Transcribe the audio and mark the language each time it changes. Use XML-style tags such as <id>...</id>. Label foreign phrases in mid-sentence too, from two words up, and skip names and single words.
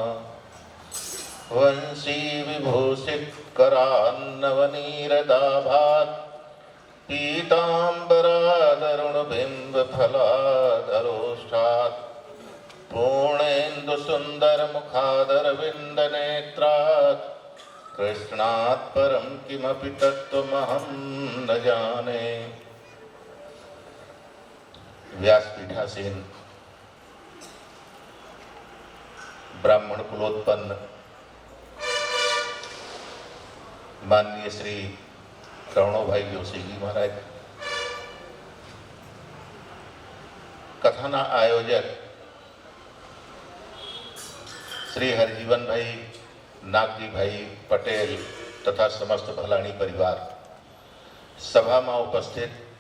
<sa>वंशी विभूषित करान्नवनीरदाभात् पीताम्बरादरुणबिम्बफलादरोष्ठात् पूर्णेन्दुसुन्दरमुखादरविन्दनेत्रात् कृष्णात् परं किमपि तत्त्वमहं न जाने.</sa> <gu>વ્યાસપીઠાસીન બ્રાહ્મણ કુલોત્પન્ન માનનીય શ્રી રવણોભાઈ જોશીજી મહારાજ, કથાના આયોજક શ્રી હરજીવનભાઈ નાગજીભાઈ પટેલ તથા સમસ્ત ભલાણી પરિવાર, સભામાં ઉપસ્થિત</gu>